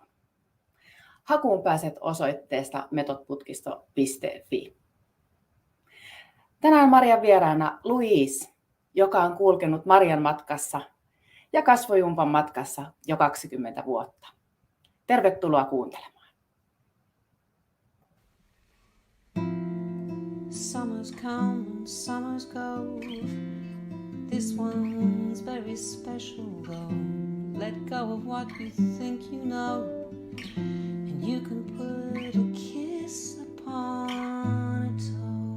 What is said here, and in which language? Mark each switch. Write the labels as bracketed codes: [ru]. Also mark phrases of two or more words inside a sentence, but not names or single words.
[fi] Hakuun pääset osoitteesta methodputkisto.fi. Tänään Marjan vieraana Louise, joka on kulkenut Marjan matkassa ja kasvojumpan matkassa jo 20 vuotta. Tervetuloa kuuntelemaan. [en] Summers come and summers go. This one's very special though. Let go of what you think you know, and you can put a kiss upon a toe.